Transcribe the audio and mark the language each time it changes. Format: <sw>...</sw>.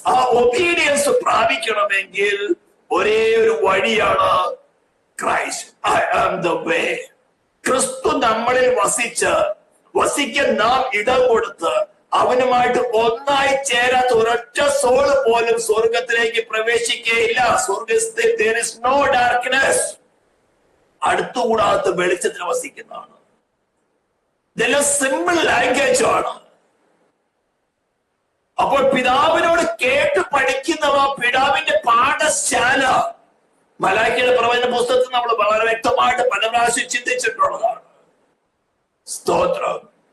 <ml>ആ ഒബീഡിയൻസ് പ്രാപിക്കണമെങ്കിൽ ഒരേ ഒരു വഴിയാണ് Christ.</ml> <en>I am the way.</en> <ml>ക്രിസ്തു നമ്മളിൽ വസിക്കാൻ നാം ഇടം കൊടുത്ത് അവനുമായിട്ട് ഒന്നായി ചേരാത്ത ഒരൊറ്റ സോള് പോലും സ്വർഗത്തിലേക്ക് പ്രവേശിക്കുകയില്ല. സ്വർഗത്തിൽ</ml> <en>there is no darkness.</en> <ml>അടുത്തുകൂടാത്ത വെളിച്ചത്തിൽ വസിക്കുന്നതാണ്. ഇതെല്ലാം സിമ്പിൾ ലാംഗ്വേജ് ആണ്. അപ്പോൾ പിതാവിനോട് കേട്ട് പഠിക്കുന്നവ പിതാവിന്റെ പാഠശാല. മലാഖിയുടെ പ്രവചന പുസ്തകത്തിൽ നമ്മൾ വളരെ വ്യക്തമായിട്ട് പല പ്രാവശ്യം ചിന്തിച്ചിട്ടുള്ളതാണ്. സ്തോത്രം.</ml>